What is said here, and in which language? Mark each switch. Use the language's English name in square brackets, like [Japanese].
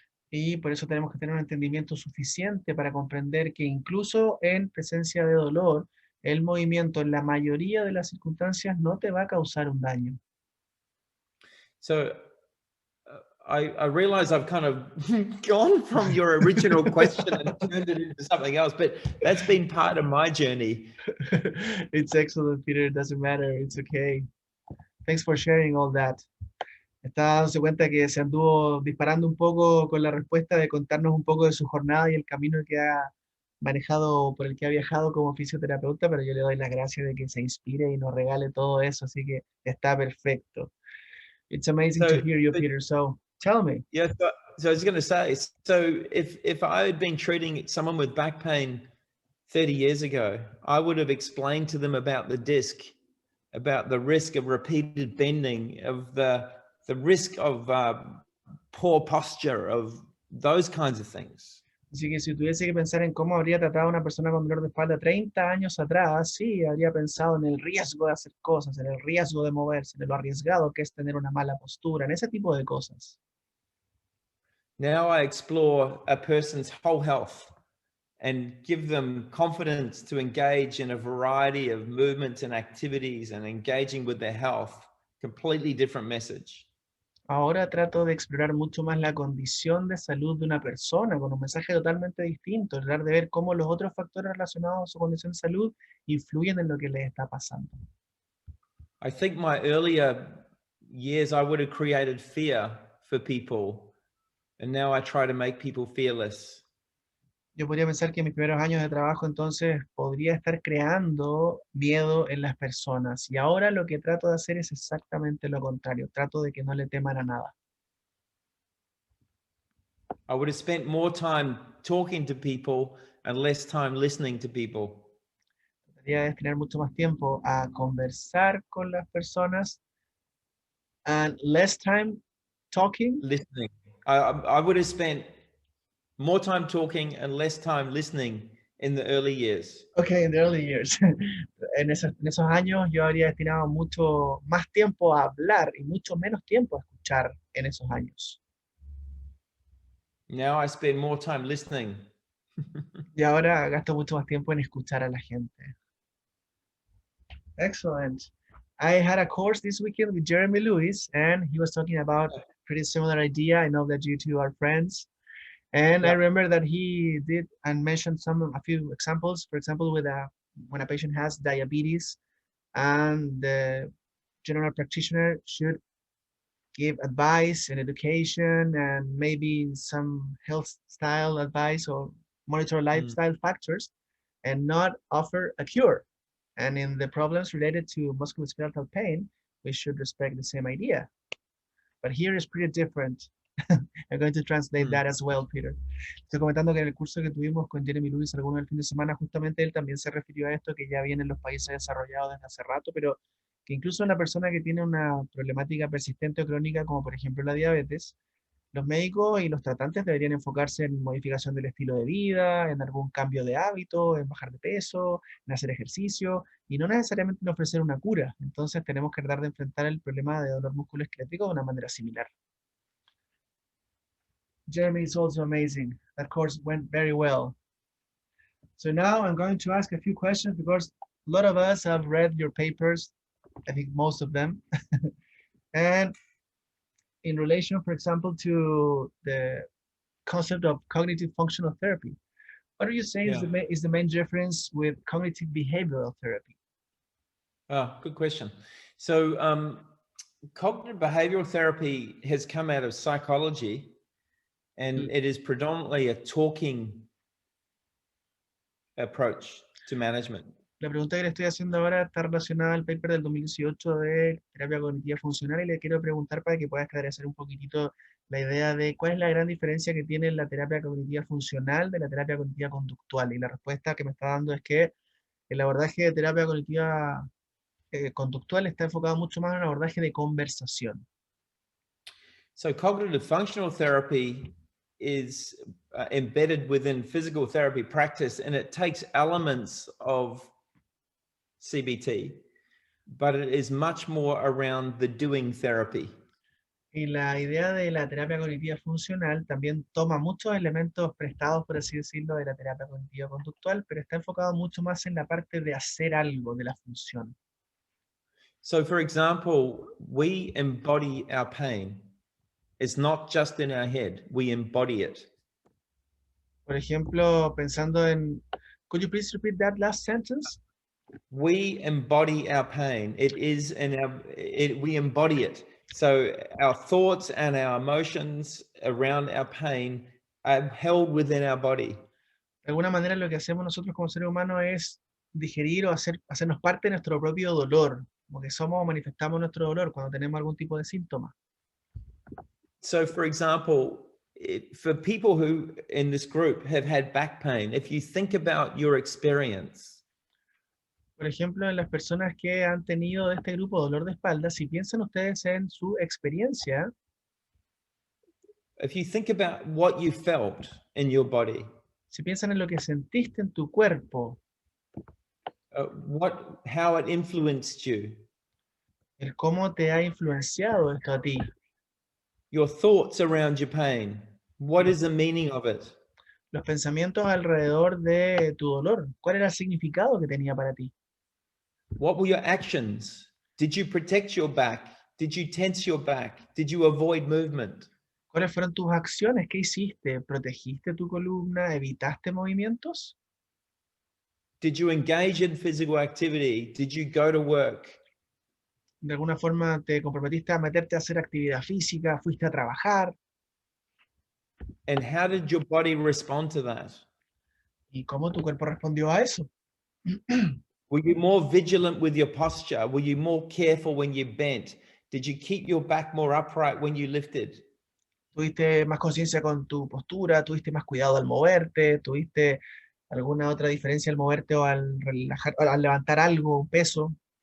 [Spanish] Y por eso tenemos que tener un entendimiento suficiente para comprender que incluso en presencia de dolor, el movimiento en la mayoría de las circunstancias no te va a causar un daño. [English] So I realize I've kind of gone from your original question and turned it into something else, but that's been part of my journey. It's excellent, Peter. It doesn't matter. It's okay. Thanks for sharing all that. [Spanish] Está dándose cuenta que se anduvo disparando un poco con la respuesta de contarnos un poco de su jornada y el camino que ha manejado, por el que ha viajado como fisioterapeuta, pero yo le doy las gracias de que se inspire y nos regale todo eso, así que está perfecto. [English] It's amazing to hear you, Peter. So tell me. Yeah, so I was going to say, so if I had been treating someone with back pain 30 years ago, I would have explained to them about the disc, about the risk of repeated bending, of the risk of poor posture, of those kinds of things. [Spanish] Así que si tuviese que pensar en cómo habría tratado a una persona con dolor de espalda 30 años atrás, sí, habría pensado en el riesgo de hacer cosas, en el riesgo de moverse, en lo arriesgado que es tener una mala postura, en ese tipo de cosas. [English] Now I explore a person's whole health and give them confidence to engage in a variety of movements and activities and engaging with their health. Completely different message. [Spanish] Ahora trato de explorar mucho más la condición de salud de una persona con un mensaje totalmente distinto, tratar de ver cómo los otros factores relacionados a su condición de salud influyen en lo que les está pasando. [English] I think my earlier years I would have created fear for people, and now I try to make people fearless. [Spanish] Yo podría pensar que en mis primeros años de trabajo entonces podría estar creando miedo en las personas y ahora lo que trato de hacer es exactamente lo contrario, trato de que no le teman a nada. [English] I would have spent more time talking to people and less time listening to people. [Spanish] Trataría de destinar mucho más tiempo a conversar con las personas [English] and less time talking. Listening. I would have spent more time talking and less time listening in the early years. Okay, in the early years. [Spanish] En esos años yo habría destinado mucho más tiempo a hablar y mucho menos tiempo a escuchar en esos años. [English] Now I spend more time listening. [Spanish] Y ahora gasto mucho más tiempo en escuchar a la gente. [English] Excellent. I had a course this weekend with Jeremy Lewis, and he was talking about pretty similar idea. I know that you two are friends. And I remember that he did and mentioned a few examples. For example, when a patient has diabetes, and the general practitioner should give advice and education and maybe some health style advice or monitor lifestyle factors, and not offer a cure. And in the problems related to musculoskeletal pain, we should respect the same idea. But here is pretty different. I'm going to translate that as well, Peter. [Spanish] Estoy comentando que en el curso que tuvimos con Jeremy Lewis algunos el fin de semana, justamente él también se refirió a esto, que ya viene en los países desarrollados desde hace rato, pero que incluso una persona que tiene una problemática persistente o crónica, como por ejemplo la diabetes, los médicos y los tratantes deberían enfocarse en modificación del estilo de vida, en algún cambio de hábito, en bajar de peso, en hacer ejercicio, y no necesariamente en ofrecer una cura. Entonces tenemos que tratar de enfrentar el problema de dolor musculoesquelético de una manera similar. [English] Jeremy is also amazing. That course went very well. So now I'm going to ask a few questions because a lot of us have read your papers, I think most of them. And in relation, for example, to the concept of cognitive functional therapy, what are you saying is the main difference with cognitive behavioral therapy? Oh, good question. So cognitive behavioral therapy has come out of psychology, and it is predominantly a talking approach to management. [Spanish] La pregunta que le estoy haciendo ahora está relacionada al paper del 2018 de terapia cognitiva funcional, y le quiero preguntar para que pueda esclarecer un poquitito la idea de cuál es la gran diferencia que tiene la terapia cognitiva funcional de la terapia cognitiva conductual. Y la respuesta que me está dando es que el abordaje de terapia cognitiva conductual está enfocado mucho más en un abordaje de conversación. [English] So cognitive functional therapy is embedded within physical therapy practice, and it takes elements of CBT, but it is much more around the doing therapy. [Spanish] Y la idea de la terapia cognitiva funcional también toma muchos elementos prestados, por así decirlo, de la terapia cognitiva conductual, pero está enfocado mucho más en la parte de hacer algo, de la función. [English] So for example, we embody our pain. It's not just in our head, we embody it. [Spanish] Por ejemplo, pensando en, [English] could you please repeat that last sentence? We embody our pain. It is in our, we embody it. So our thoughts and our emotions around our pain are held within our body. [Spanish] De alguna manera lo que hacemos nosotros como seres humanos es digerir o hacernos parte de nuestro propio dolor, como que somos o manifestamos nuestro dolor cuando tenemos algún tipo de síntoma. [English] So for example, for people who in this group have had back pain, if you think about your experience, [Spanish] por ejemplo, en las personas que han tenido de este grupo dolor de espalda, si piensan ustedes en su experiencia, [English] if you think about what you felt in your body, [Spanish] si piensan en lo que sentiste en tu cuerpo, [English] how it influenced you, [Spanish] el cómo te ha influenciado esto a ti, [English] your thoughts around your pain, what is the meaning of it? [Spanish] los pensamientos alrededor de tu dolor, ¿cuál era el significado que tenía para ti? [English] What were your actions? Did you protect your back? Did you tense your back? Did you avoid movement? [Spanish] ¿Cuáles fueron tus acciones? ¿Qué hiciste? ¿Protegiste tu columna? ¿Evitaste movimientos? [English] Did you engage in physical activity? Did you go to work? [Spanish] ¿De alguna forma te comprometiste a meterte a hacer actividad física? ¿Fuiste a trabajar? [English] And how did your body respond to that? [Spanish] ¿Y cómo tu cuerpo respondió a eso? [English] Were you more vigilant with your posture? Were you more careful when you bent? Did you keep your back more upright when you lifted? [Spanish] ¿Tuviste más conciencia con tu postura? ¿Tuviste más cuidado al moverte? ¿Tuviste alguna otra diferencia al moverte o al relajar, al levantar algo, un peso?